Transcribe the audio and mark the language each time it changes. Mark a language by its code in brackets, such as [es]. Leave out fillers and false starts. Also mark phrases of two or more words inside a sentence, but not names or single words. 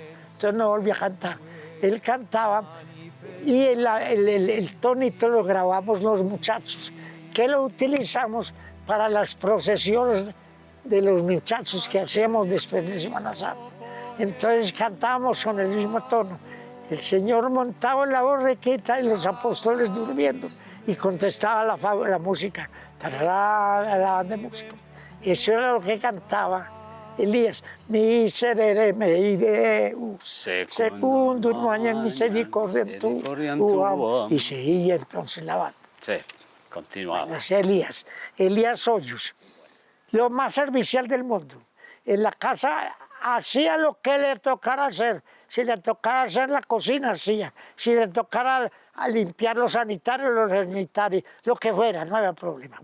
[es] Entonces no volví a cantar. Él cantaba y el tonito lo grabamos los muchachos, que lo utilizamos para las procesiones de los muchachos que hacíamos después de Semana Santa. Entonces cantábamos con el mismo tono. El Señor montaba en la borriquita y los apóstoles durmiendo. Y contestaba la música, la banda de músicos. Eso era lo que cantaba Elías. [la] Miserere mei Deus, secundum magnam misericordiam tuam. [es] Y seguía entonces la banda. Sí, continuaba. Elías Hoyos, lo más servicial del mundo. En la casa hacía lo que le tocara hacer. Si le tocara hacer la cocina, hacía. Si le tocara a limpiar los sanitarios, lo que fuera, no había problema.